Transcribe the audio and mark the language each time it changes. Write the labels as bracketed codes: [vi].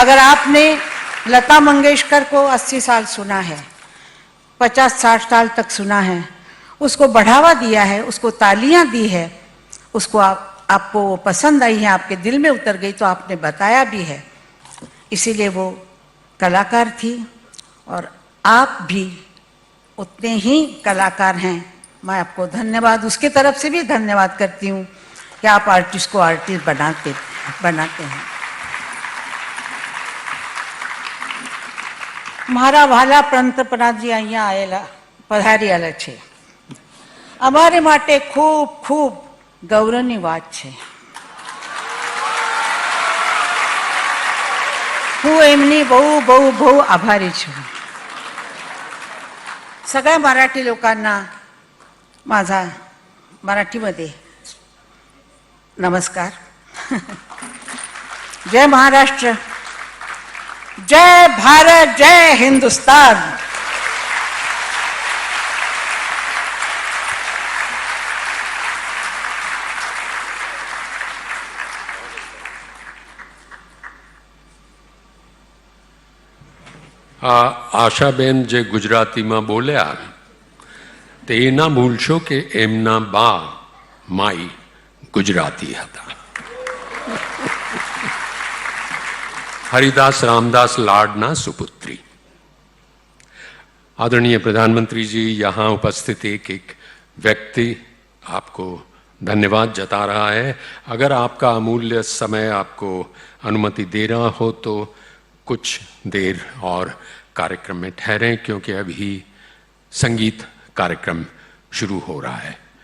[hi] अगर आपने लता मंगेशकर को 80 साल सुना है, 50-60 साल तक सुना है, उसको बढ़ावा दिया है, उसको तालियां दी है, उसको आपको वो पसंद आई है, आपके दिल में उतर गई, तो आपने बताया भी है, इसीलिए वो कलाकार थी। और आप भी उतने ही कलाकार हैं। मैं आपको धन्यवाद, उसके तरफ से भी धन्यवाद करती हूँ कि आप आर्टिस्ट को आर्टिस्ट बनाते हैं। [gu] મારા વાલા પંતપ્રધાનજી અહીંયા આવેલા પધારેલા છે, અમારે માટે ખૂબ ખૂબ ગૌરવની વાત છે। હું એમની બહુ બહુ બહુ આભારી છું। [mr] सगळ्या मराठी लोकांना माझा मराठीमध्ये नमस्कार। जय महाराष्ट्र, जय भारत, जय हिंदुस्तान। [gu] આશાબેન જે ગુજરાતીમાં બોલ્યા તે એ ના ભૂલશો કે એમના બા માઈ ગુજરાતી હતા। हरिदास रामदास लाडना सुपुत्री। [hi] आदरणीय प्रधानमंत्री जी, यहाँ उपस्थित एक व्यक्ति आपको धन्यवाद जता रहा है। अगर आपका अमूल्य समय आपको अनुमति दे रहा हो तो कुछ देर और कार्यक्रम में ठहरें, क्योंकि अभी संगीत कार्यक्रम शुरू हो रहा है।